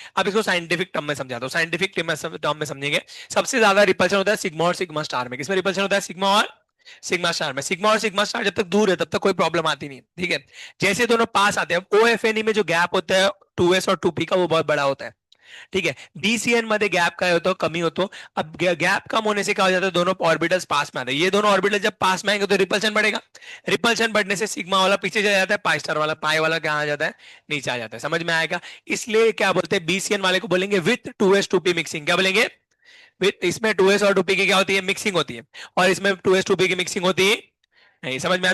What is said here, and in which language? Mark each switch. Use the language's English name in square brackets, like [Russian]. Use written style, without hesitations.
[Hindi] अब इसको scientific term में समझाता हूँ, साइंटिफिक टर्म में समझेंगे। सबसे ज्यादा रिपल्शन होता है सिग्मा और सिग्मा स्टार में। किसमें रिपल्शन होता है? सिग्मा और सिग्मा स्टार में। सिग्मा और सिग्मा स्टार जब तक दूर है तब तक कोई प्रॉब्लम आती नहीं। ठीक है, जैसे दोनों पास आते हैं, ओएफएनई में जो गैप होता है टू एस और टू पी का, वो बहुत बड़ा होता है। ठीक है, [Marathi] बीसीएन मध्ये गैप काय होतो, कमी होतो। [Hindi] अब गैप कम होने से क्या हो जाता है, दोनों ऑर्बिटल्स पास में आते हैं। ये दोनों ऑर्बिटल जब पास में आएंगे तो रिपल्शन बढ़ेगा। रिपल्शन बढ़ने से सिग्मा वाला पीछे चला जाता है, पाई स्टार वाला, पाई वाला क्या आ जाता है, नीचे आ जाता है। समझ में आएगा? इसलिए क्या बोलते हैं, बीसीएन वाले को बोलेंगे with to S to P mixing. क्या बोलेंगे? विथ, इसमें टू एस और टू पी की क्या होती है, मिक्सिंग होती है। और इसमें टू एस टू पी की मिक्सिंग होती है नहीं। समझ में आया?